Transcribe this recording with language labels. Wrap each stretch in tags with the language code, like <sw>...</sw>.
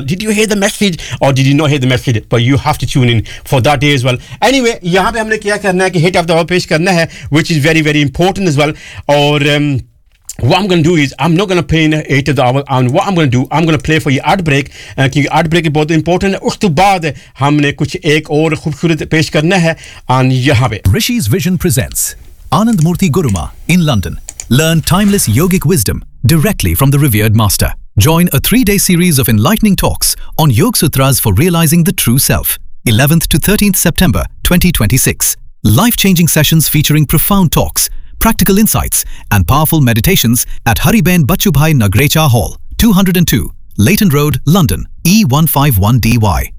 <en>Did you hear the message or did you not hear the message? But you have to tune in for that day as well. Anyway,</en> <hi>यहाँ पे हमने क्या करना है कि</hi> <en>hit of the hour</en> <hi>पेश करना है,</hi> <en>which is very important as well. और what I'm going to do is, I'm not going to play in the 8th of the hour. And what I'm going to do, I'm going to play for you ad break. Because ad break is very important.</en> <hi>उसके बाद हमने कुछ एक और खूबसूरत पेश करना है. And यहाँ पे</hi> <en>Rishi's Vision presents Anand Murthy Guruma in London. Learn timeless yogic wisdom directly from the revered master. Join a three-day series of enlightening talks on Yoga Sutras for Realizing the True Self, 11th to 13th September 2026. Life-changing sessions featuring profound talks, practical insights, and powerful meditations at Hariben Bachubhai Nagrecha Hall, 202, Leighton Road, London, E151DY.</en>